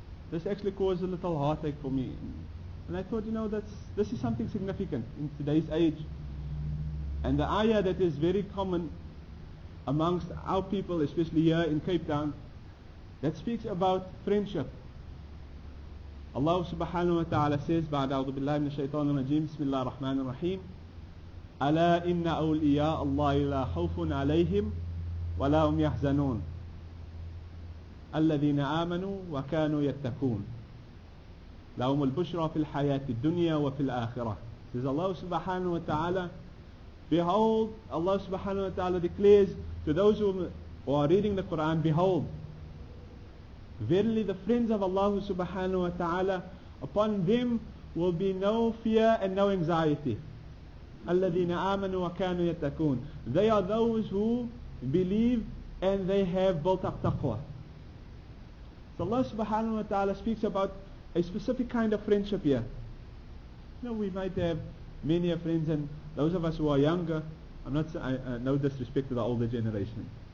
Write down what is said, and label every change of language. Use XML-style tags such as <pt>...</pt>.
<en>This actually caused a little heartache for me, and I thought, this is something significant in today's age, and the ayah that is very common amongst our people, especially here in Cape Town, that speaks about friendship.</en> <ar>Allah subhanahu wa ta'ala says, بعد أعوذ بالله من الشيطان الرجيم بسم الله الرحمن الرحيم ألا إن أولياء الله لا خوف عليهم ولا هم يحزنون الذين آمنوا وكانوا يتقون لهم البشرى في الحياة الدنيا وفي الآخرة.</ar> <en>Says Allah subhanahu wa ta'ala, behold, Allah subhanahu wa ta'ala declares to those who are reading the Quran, behold, verily the friends of Allah subhanahu wa ta'ala, upon them will be no fear and no anxiety.</en> <ar>الذين آمنوا وكانوا يتقون.</ar> <en>They are those who believe and they have built up taqwa. So Allah subhanahu wa ta'ala speaks about a specific kind of friendship here. We might have many friends, and those of us who are younger, no disrespect to the older generation.</en>